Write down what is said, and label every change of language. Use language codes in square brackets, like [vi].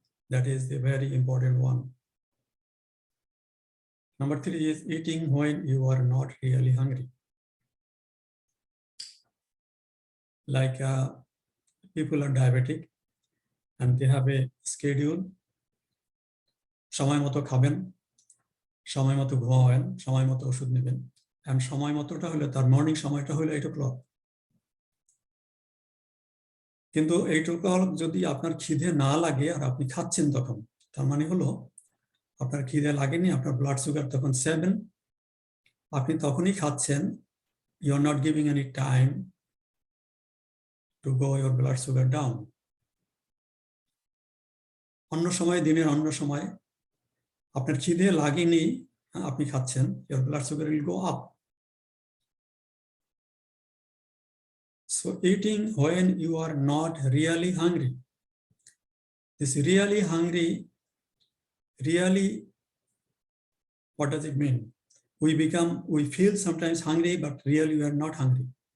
[en] That is the very important one. Number 3 is eating when you are not really hungry. Like people are diabetic and they have a schedule. [bn] সময় মতো খাবেন, সময় মতো ঘুমাবেন, সময় মতো ওষুধ নেবেন। And সময় মতোটা হলো তার মর্নিং সময়টা হলো 8 o'clock। কিন্তু 8 o'clock যদি আপনার খিদে না লাগে আর আপনি খাচ্ছেন তখন, তার মানে হলো আপনার খিদে লাগেনি, আপনার ব্লাড সুগার তখন 7, আপনি তখনই খাচ্ছেন, you are not giving any time to go your blood sugar down. অন্য সময়, দিনের অন্য সময় আপনার খিদে লাগেনি, আপনি খাচ্ছেন, your blood sugar will go up. [en] So eating when you are not really hungry. This really hungry, really, what does it mean? We feel sometimes hungry, but really we are not hungry.